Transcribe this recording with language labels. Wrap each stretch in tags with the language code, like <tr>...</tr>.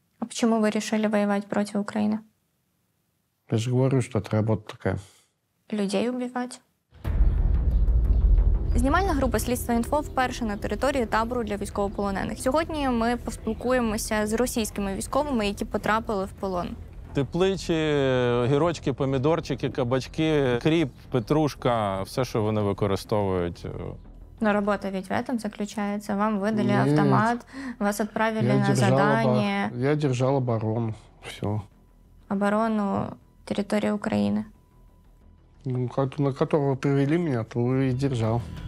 <ru>Почему вы решили воевать против Украины? Я же говорю, что это работа такая.</ru> <uk>Людей убивати? Знімальна група «Слідство інфо» вперше на території табору для військовополонених. Сьогодні ми поспілкуємося з російськими військовими, які потрапили в полон. Тепличі, огірочки, помідорчики, кабачки, кріп, петрушка – все, що вони використовують.</uk> <ru>Но работа ведь в этом заключается. Вам выдали Нет. автомат, вас отправили на задание. Я держал оборону. Все. Оборону территории Украины. Ну, на которого привели меня, то и держал.</ru>